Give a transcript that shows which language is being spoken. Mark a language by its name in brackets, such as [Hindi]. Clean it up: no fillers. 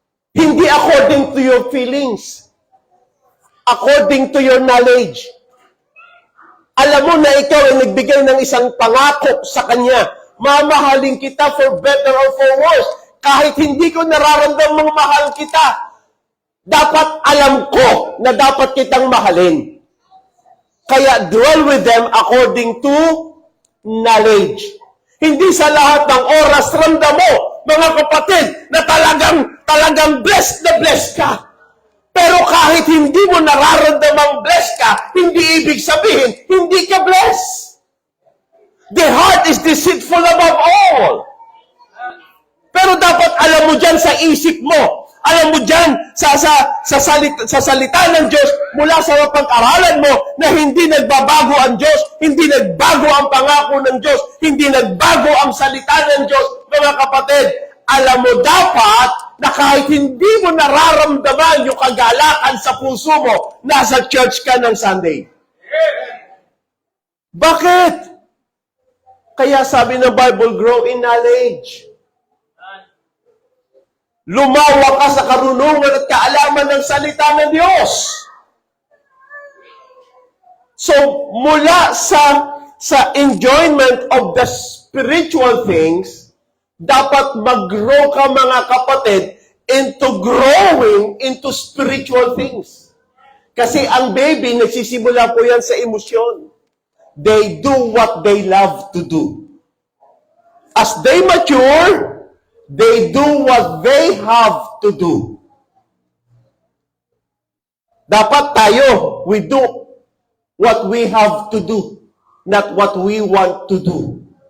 [English] Hindi according to your feelings. According to your knowledge. [Filipino] Alam mo na ikaw ay nagbigay ng isang pangako sa kanya. Mamahalin kita [English] for better or for worse. [Filipino] Kahit hindi ko nararamdamang mahal kita, dapat alam ko na dapat kitang mahalin. [English] Kaya dwell with them according to knowledge. [Filipino] Hindi sa lahat ng oras ramdam mo, mga kapatid, na talagang blessed na blessed ka. Pero kahit hindi mo nararamdamang blessed ka, hindi ibig sabihin, hindi ka blessed. [English] The heart is deceitful above all. [Filipino] Pero dapat alam mo dyan sa isip mo, alam mo dyan sa salita ng Diyos, mula sa pag-aralan mo, na hindi nagbabago ang Diyos, hindi nagbago ang pangako ng Diyos, hindi nagbago ang salita ng Diyos, mga kapatid. Alam mo dapat na kahit hindi mo nararamdaman yung kagalakan sa puso mo, nasa church ka ng Sunday. Bakit? Kaya sabi ng Bible, [English] grow in knowledge. [Filipino] Lumawa ka sa karunungan at kaalaman ng salita ng Diyos. So, mula sa [English] sa enjoyment of the spiritual things, [Filipino] dapat mag-grow ka mga kapatid [English] into growing into spiritual things. [Filipino] Kasi ang baby, nagsisimula po yan sa emosyon. [English] They do what they love to do. As they mature, they do what they have to do. [Filipino] Dapat tayo, [English] we do what we have to do, not what we want to do.